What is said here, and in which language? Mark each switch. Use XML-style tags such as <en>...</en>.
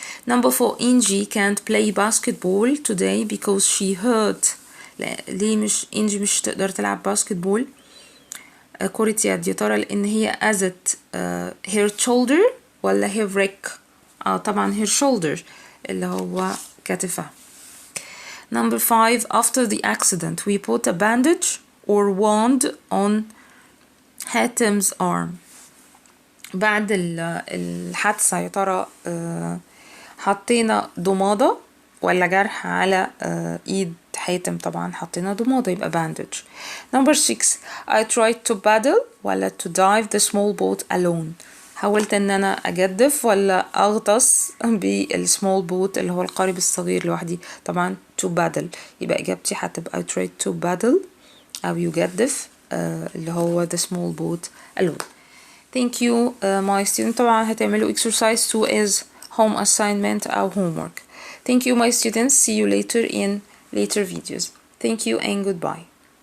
<en>Number 4, Angie can't play basketball today because she hurt.</en> <ar>ليه مش انجي مش تقدر تلعب باسكتبول كرة يد؟ يا ترى لان هي اذت</ar> <en>her shoulder</en> <ar>ولا</ar> <en>her wrist؟</en> <ar>طبعا her shoulder اللي هو كتفها.</ar> <en>Number 5, after the accident we put a bandage or wand on Hatem's arm.</en> <ar>بعد الحادثة يا ترى حطينا ضمادة ولا جرح على ايد حاتم؟ طبعا حطينا ضمادة يبقى bandage.</ar> <en>Number 6, I tried to paddle</en> <ar>ولا</ar> <en>to dive the small boat alone.</en> <ar>حاولت ان انا اجدف ولا اغطس بالسمول بوت اللي هو القارب الصغير لوحدي. طبعا</ar> <en>to paddle</en> <ar>يبقى اجابتي هتبقى</ar> <en>I tried to paddle</en> <ar>او يجدف اللي هو</ar> <en>the small boat alone. Thank you my student.</en> <ar>طبعا هتعملوا</ar> <en>exercise 2 as home assignment</en> <ar>أو</ar> <en>homework. Thank you my students. See you later in later videos. Thank you and goodbye.</en>